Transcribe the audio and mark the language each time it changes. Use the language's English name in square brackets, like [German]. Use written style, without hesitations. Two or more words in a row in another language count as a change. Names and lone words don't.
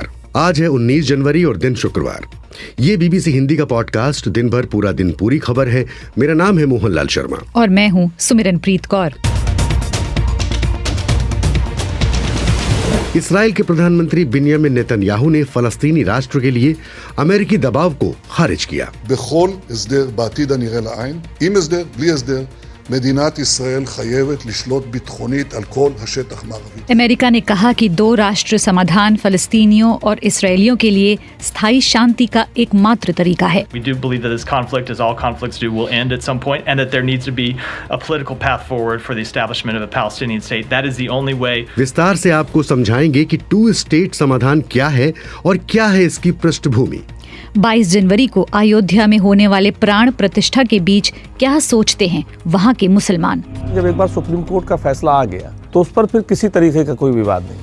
[Hindi] आज है 19 जनवरी और दिन शुक्रवार। ये बीबीसी हिंदी का पॉडकास्ट दिन भर पूरा दिन पूरी खबर है। मेरा नाम है मोहनलाल शर्मा और मैं हूँ सुमिरनप्रीत कौर। इस्राएल के प्रधानमंत्री बिन्यामिन नेतन्याहू ने फलस्तीनी राष्ट्र के लिए अमेरिकी दबाव को खारिज किया। [Hebrew] בכל הסדר בעתיד הנראה לעין, עם הסדר, בלי הסדר, מדינת ישראל חייבת לשלוט ביטחונית על כל השטח המערבי। [Hindi] अमेरिका ने कहा कि दो राष्ट्र समाधान फलस्तीनियों और इसराइलियों के लिए स्थायी शांति का एकमात्र तरीका है। [English] We do believe that this conflict, as all conflicts do, will end at some point, and that there needs to be a political path forward for the establishment of a Palestinian state. That is the only way. [Hindi] विस्तार से आपको समझाएंगे कि 2 स्टेट समाधान क्या है और क्या है इसकी पृष्ठभूमि। 22 जनवरी को अयोध्या में होने वाले प्राण प्रतिष्ठा के बीच क्या सोचते हैं वहाँ के मुसलमान। जब एक बार सुप्रीम कोर्ट का फैसला आ गया तो उस पर फिर किसी तरीके का कोई विवाद नहीं।